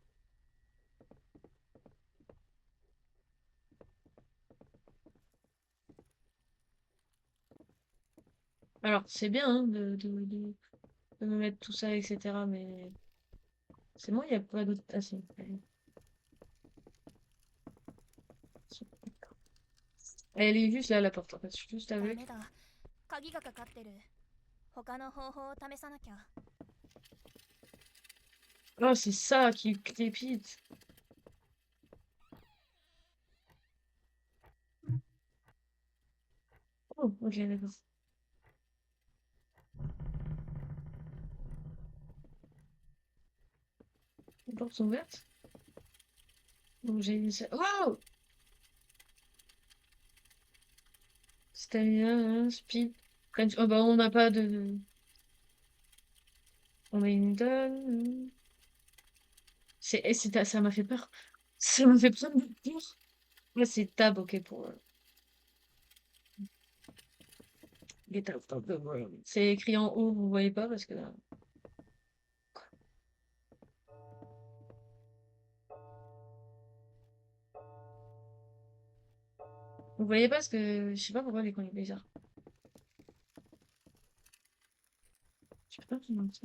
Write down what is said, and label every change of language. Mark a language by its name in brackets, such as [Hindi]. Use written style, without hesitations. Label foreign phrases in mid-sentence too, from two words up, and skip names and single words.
[French] Alors, c'est bien hein, de me mettre tout ça, etc. Mais c'est moi, il n'y a pas d'autre. Ah, si. Elle est juste là, la porte, en fait. Je suis juste [Japanese] ダ [French] avec. [Japanese] メだ鍵がかかってる他の方法を試さなきゃ [French] Oh, c'est ça qui crépite. Oh, ok, d'accord. Les portes sont ouvertes. Donc j'ai une... Wow! Stamina, hein, speed. Oh bah on n'a pas de... On a une donne. Ça m'a fait peur. Ça m'a fait peur de peur. Là c'est tab, ok, pour... [English] Get out of the world. [French] C'est écrit en haut, vous voyez pas parce que là... Vous voyez pas parce que... Je sais pas pourquoi l'écran est bizarre. Je sais pas comment c'est.